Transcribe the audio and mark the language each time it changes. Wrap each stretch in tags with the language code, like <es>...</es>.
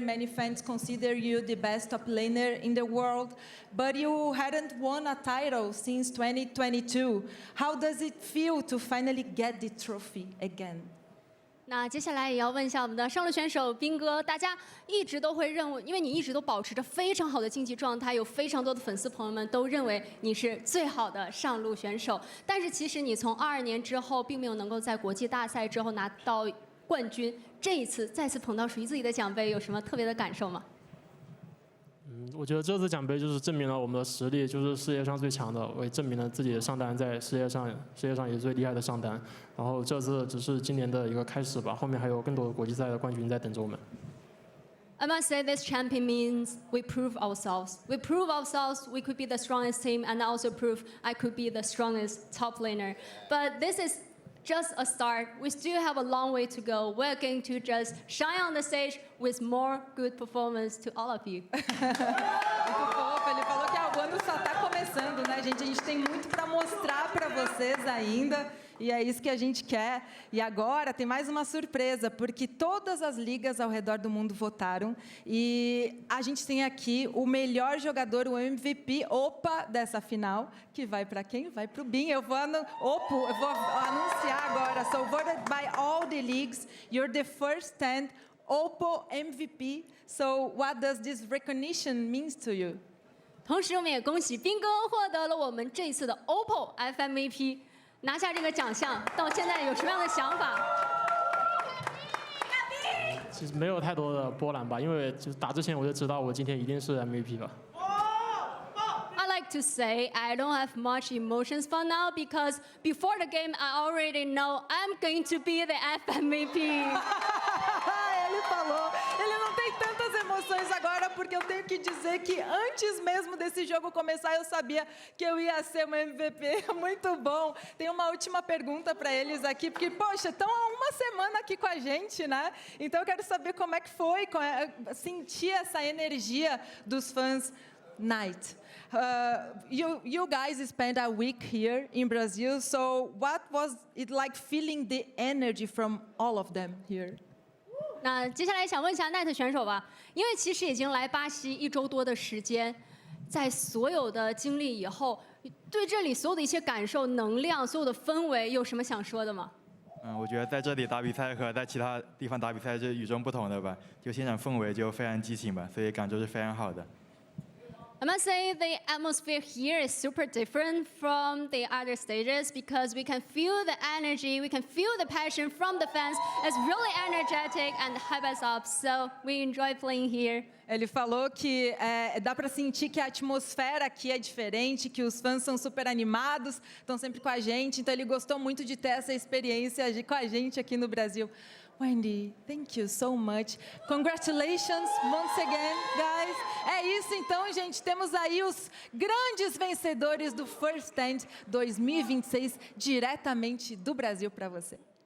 <en>Many fans consider you the best top laner in the world, but you hadn't won a title since 2022. How does it feel to finally get the trophy again?</en> <zh>那接下来也要问一下我们的上路选手斌哥，大家一直都会认为，因为你一直都保持着非常好的竞技状态，有非常多的粉丝朋友们都认为你是最好的上路选手。但是其实你从22年之后，并没有能够在国际大赛之后拿到冠军，这一次再次捧到属于自己的奖杯，有什么特别的感受吗？我觉得这次奖杯就是证明了我们的实力就是世界上最强的，也证明了自己的上单在世界上也是最厉害的上单。然后这次只是今年的一个开始吧，后面还有更多的国际赛的冠军在等着我们。</zh> <en>I must say this champion means we prove ourselves. We prove ourselves we could be the strongest team, and also prove I could be the strongest top laner. But this is just a start. We still have a long way to go. We're going to just shine on the stage with more good performance to all of you.</en> <pt>Muito fofo, ele falou que o ano só está começando, né, gente. A gente tem muito para mostrar para vocês ainda. E é isso que a gente quer. E agora tem mais uma surpresa, porque todas as ligas ao redor do mundo votaram. E a gente tem aqui o melhor jogador, o MVP, OPA, dessa final, que vai para quem? Vai para o BIM. Eu vou anunciar agora.</pt> <en>So, voted by all the leagues, you're the first 10 OPPO MVP. So, what does this recognition mean to you?</en> <zh>同时，我们也恭喜斌哥获得了我们这一次的 OPPO FMVP。拿下这个奖项，到现在有什么样的想法？其实没有太多的波澜吧，因为就是打之前我就知道我今天一定是 MVP 吧。</zh> <en>I like to say I don't have much emotions for now because before the game I already know I'm going to be the FMVP.</en> <pt>Ele falou, ele não tem tantas emoções agora porque eu tenho que dizer que antes mesmo desse jogo começar eu sabia que eu ia ser uma MVP. Muito bom. Tem uma última pergunta para eles aqui, porque, poxa, estão há uma semana aqui com a gente, né? Então eu quero saber como é que foi sentir essa energia dos fãs.</pt> <en>Night. You guys spent a week here in Brazil, so what was it like feeling the energy from all of them here?</en> <zh>那接下来想问一下奈特选手吧，因为其实已经来巴西1周多的时间，在所有的经历以后，对这里所有的一些感受、能量、所有的氛围，有什么想说的吗？我觉得在这里打比赛和在其他地方打比赛是与众不同的吧，就现场氛围就非常激情吧，所以感受是非常好的。</zh> <en>I must say the atmosphere here is super different from the other stages because we can feel the energy, we can feel the passion from the fans. It's really energetic and hype us up, so we enjoy playing here.</en> <pt>Ele falou que dá para sentir que a atmosfera aqui é diferente, que os fãs são super animados, estão sempre com a gente, então ele gostou muito de ter essa experiência com a gente aqui no Brasil.</pt> <en>Wendy, thank you so much. Congratulations once again, guys.</en> <pt>É isso então, gente. Temos aí os grandes vencedores do First Stand 2026 diretamente do Brasil para você.</pt>